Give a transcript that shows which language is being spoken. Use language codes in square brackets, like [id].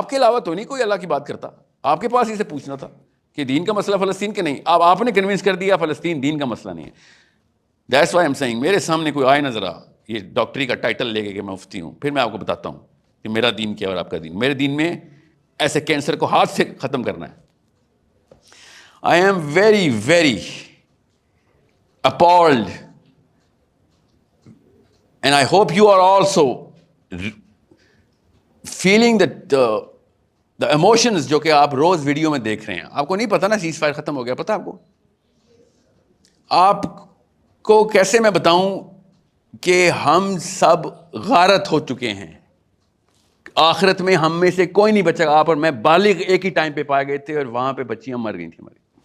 [ur] آپ کے علاوہ تو نہیں کوئی اللہ کی بات کرتا. آپ کے پاس اسے پوچھنا تھا کہ دین کا مسئلہ فلسطین کے نہیں, اب آپ نے کنونس کر دیا فلسطین دین کا مسئلہ نہیں ہے. [en] that's why I'm saying, [ur] میرے سامنے کوئی آئے نہ ذرا یہ ڈاکٹری کا ٹائٹل لے کے کہ میں مفتی ہوں, پھر میں آپ کو بتاتا ہوں کہ میرا دین کیا اور آپ کا دین. میرے دین میں ایسے کینسر کو ہاتھ سے ختم کرنا ہے. [en] I am very, very appalled, and I hope you are also feeling that the emotions [ur] جو کہ آپ روز ویڈیو میں دیکھ رہے ہیں. آپ کو نہیں پتا نا سیز فائر ختم ہو گیا, پتا آپ کو؟ آپ کو کیسے میں بتاؤں کہ ہم سب غارت ہو چکے ہیں. آخرت میں ہم میں سے کوئی نہیں بچے گا. آپ اور میں بالغ ایک ہی ٹائم پہ پائے گئے تھے, اور وہاں پہ بچیاں مر گئی تھیں ہماری.